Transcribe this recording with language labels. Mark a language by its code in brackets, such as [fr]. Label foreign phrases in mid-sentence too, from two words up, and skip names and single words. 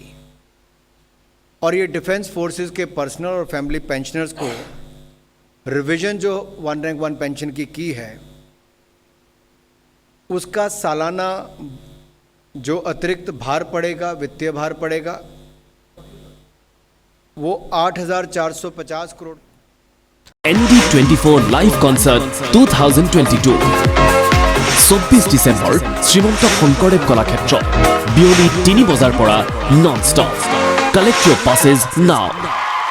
[hi] और ये [en] defence forces [hi] के पर्सनल और [en] family pensioners [hi] को रिवीजन जो [en] one rank one pension [hi] की है, उसका सालाना जो अतिरिक्त भार पड़ेगा, वित्तीय भार पड़ेगा, वो 8,450 करोड़। [as] ND24 লাইভ কনসার্ট 2022 24 ডিসেম্বৰ শ্ৰীমন্ত শংকৰদেৱ কলাক্ষেত্ৰ বিয়লি 3 বজাৰ পৰা [en] non stop collect your passes now